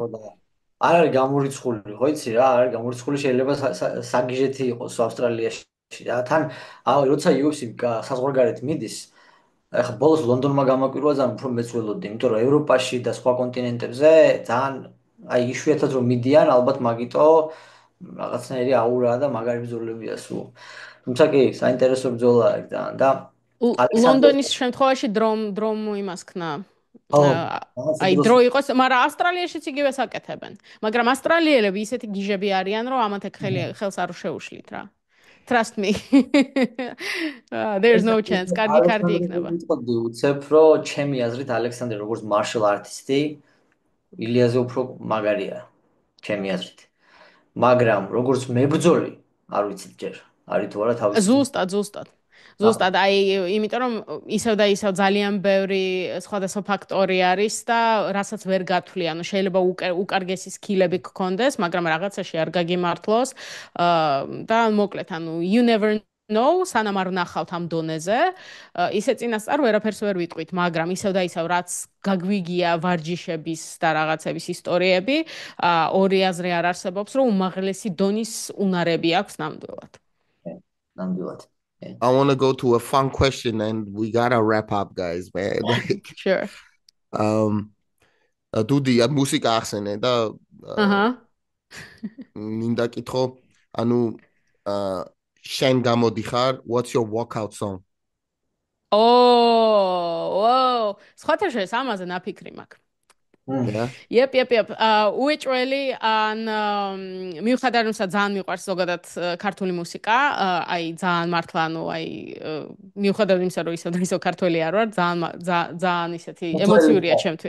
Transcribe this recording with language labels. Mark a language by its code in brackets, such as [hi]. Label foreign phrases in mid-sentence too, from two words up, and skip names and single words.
[ka] არ არის გამორიცხული, ხო იცი რა, არ არის გამორიცხული, შეიძლება საგიჟეთი იყოს ავსტრალიაში და თან როცა UFC საზღვარგარეთ მიდის, ახლა ბოლოს ლონდონმა გამაკვირვა ძალიან უფრო მეც ველოდი, იმიტომ რომ ევროპაში და სხვა კონტინენტებზე ძალიან აი იშვიათად რომ მიდიან, ალბათ მაგიტო რაღაცნაირი აურაა და მაგარი ბრძოლებია სულ. თუმცა კი, საინტერესო ბრძოლაა ეგ ძალიან და ლონდონის შემთხვევაში დრომ იმას ქნა. აი დრო იყოს, მაგრამ ავსტრალიაშიც იგივეს აკეთებენ. მაგრამ ავსტრალიელები ისეთი გიჟები არიან, რომ ამათ ხელს არ შეუშლით რა. [en] Trust me. There's no chance. [ka] კარგი იქნება. ვიტყოდი უცებ, რომ ჩემი აზრით ალექსანდრე როგორც [en] martial artist- [ka] ი ილიაზე უფრო მაგარია, ჩემი აზრით. მაგრამ როგორც მებრძოლი, არ ვიცით ჯერ. არის თუ არა თავის. ზუსტად. ზუსტად აი იმიტომ რომ ისევ და ისევ ძალიან ბევრი სხვადასხვა ფაქტორი არის და რასაც ვერ გათვლი, ანუ შეიძლება უკარგესი სკილები გქონდეს, მაგრამ რაღაცაში არ გაგიმართლოს და მოკლედ ანუ [en] you never know, [ka] სანამ არ ვნახავთ ამ დონეზე, ისე წინასწარ ვერაფერს ვერ ვიტყვით, მაგრამ ისევ და ისევ რაც გაგვიგია ვარჯიშების და რაღაცების ისტორიები, ორი აზრი არ არსებობს, რომ უმაღლესი დონის უნარები აქვს ნამდვილად. ნამდვილად. [en] I want to go to a fun question and we gotta wrap up, guys, man. Sure. Dudy, [ka] მუსიკა ახსენე და მინდა კითხო, ანუ შენ გამოდიხარ, [en] what's your walkout song? Whoa. [ka] სხვათა შორის ამაზე ნაფიქრი მაქვს. [en] Yep. [ka] უეჭველი ან მიუხედავად იმისა ძალიან მიყვარს ზოგადად ქართული მუსიკა, აი ძალიან მართლა ანუ აი მიუხედავად იმისა რომ ისო ქართველი არ ვარ, ძალიან ისეთი ემოციურია ჩემთვის.